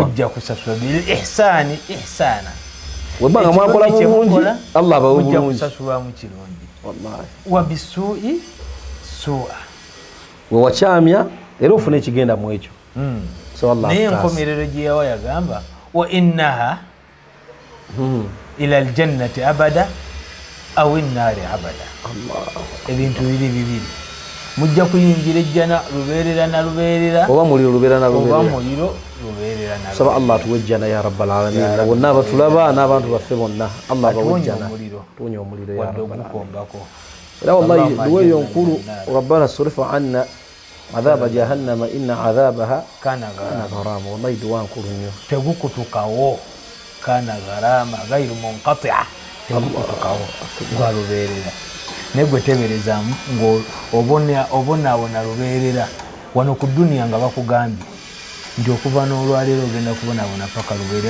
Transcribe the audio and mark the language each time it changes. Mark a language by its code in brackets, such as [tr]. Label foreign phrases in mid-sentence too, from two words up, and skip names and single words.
[lg] mujja kusasulwa [ar] بالإحسان إحسانا, [lg] webanga mwakola bulungi Allah abawe bulungi, mujja kusasulwa mu kirungi. [ar] والله وبالسوء سوءا, [lg] we wakyamya era ofuna ekigenda mu ekyo. Naye enkomerero gye yawa yagamba [ar] وإنها إلى الجنة أبدا أو النار أبدا. [lg] Ebintu bibiri mujja kuyingira ejjana lubeerera na lubeerera, oba muliro lubeerera na lubeerera, oba muliro lubeerera na lubeerera. Saba Allah atuwe ejjana ya [ar] رب العالمين, [lg] bonna abatulaba n'abantu baffe bonna Allah abawe ejjana, tuwonye omuliro [ar] يا رب العالمين. [lg] Era wallahi duweeyo nkulu, [ar] ربنا اصرف عنا عذاب جهنم إن عذابها kana غراما والله [lg] duwa nkulu nnyo, tegukutukawo, [ar] كان غراما غير منقطع, [lg] tegukutukawo gwa lubeerera. Naye gwe tebereza ng'obonaabona lubeerera wano ku duniya nga bakugambye nti okuva n'olwaleero ogenda kubonaabona paka lubeerera.